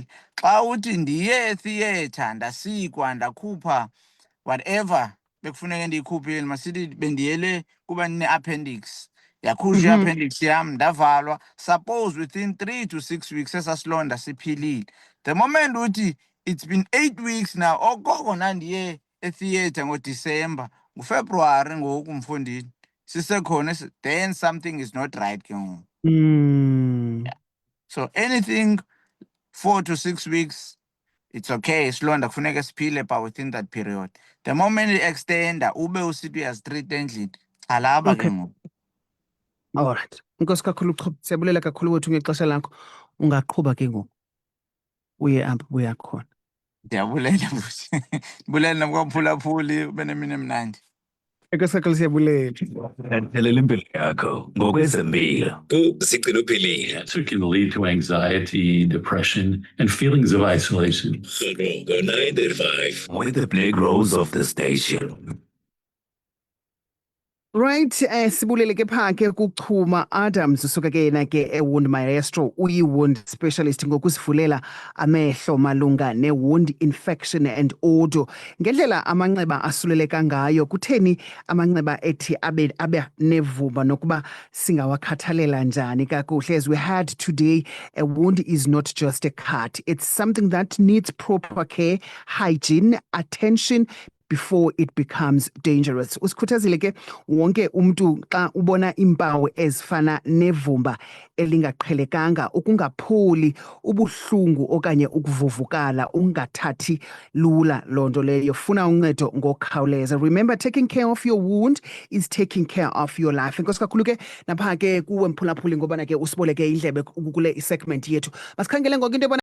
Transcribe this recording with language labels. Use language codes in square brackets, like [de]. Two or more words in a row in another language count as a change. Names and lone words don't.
[xh] Xa uthi ndiye theatre ndasikwa ndakhupha whatever bekufuneka ndiyikhuphile, masithi bendiyele kuba ne-appendix, yakhutshwa i-appendix yam ndavalwa, [en] suppose within 3 to 6 weeks [xh] esasilonda siphilile. [en] The moment uthi it's been 8 weeks now, [xh] okoko nandiye etheatre ngoDisemba, nguFebruary ngoku mfondini sisekhona, [en] then something is not right [xh] ke ngoku. [en] So anything 4 to 6 weeks, it's okay. [xh] Isilonda kufuneka siphile [en] but within that period. The moment [xh] i-extenda ube usithi uyazitreat endlini, chalaba ke ngoku. [en] All right. [xh] Nkosi kakhulu Chuma, siyabulela kakhulu wethu ngexesha lakho. Ungaqhuba ke ngoku. Uye apho uya khona. Ndiyabulela futhi. Ndibulela namkwaphulaphuli ube nemini emnandi. Nkosi kakhulu siyabulela. Landela impilo yakho ngokwezempilo. Sigcina uphilile. [en] So it can lead to anxiety, depression, and feelings of isolation. Go 9-5 with the Black Rose of the station. Right, [xh] sibulele ke phake kuChuma Adams usuka ke yena ke ewound maestro uyi-wound specialist ngokusivulela amehlo malunga ne-wound [en] infection and odor. [xh] Ngendlela amanxeba asuleleka ngayo, kutheni amanxeba ethi abe nevumba nokuba singawakhathalela njani kakuhle? [en] As we had today, a wound is not just a cut. It's something that needs proper care, hygiene, attention, before it becomes dangerous. [xh] Usikhuthazile ke wonke umuntu xa ubona impawu ezifana nevumba elingaqhelekanga, ukungapholi, ubuhlungu okanye ukuvuvukala, ungathathi lula loo nto leyo. Funa uncedo ngokukhawuleza. [en] Remember, taking care of your wound is taking care of your life. [xh] Inkosi kakhulu ke napha ke kuwe mphulaphuli ngobana ke usiboleke indlebe kule segment yethu. Masikhangele ngoku into